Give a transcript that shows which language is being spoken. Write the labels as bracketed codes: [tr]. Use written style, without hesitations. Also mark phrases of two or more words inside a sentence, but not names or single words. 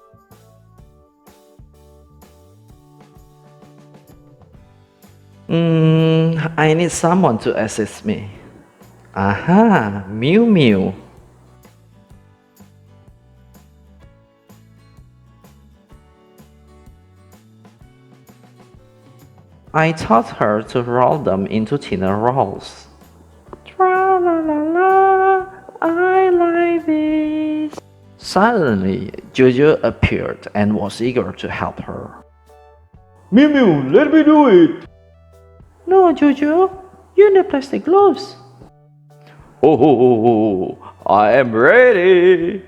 [en] I need someone to assist me. Aha, Miumiu. I taught her to roll them into thinner rolls. Tra-la-la-la, I like this. Suddenly, Jojo appeared and was eager to help her. Miumiu, let me do it! No, Jojo, you need plastic gloves. Oh, I am ready!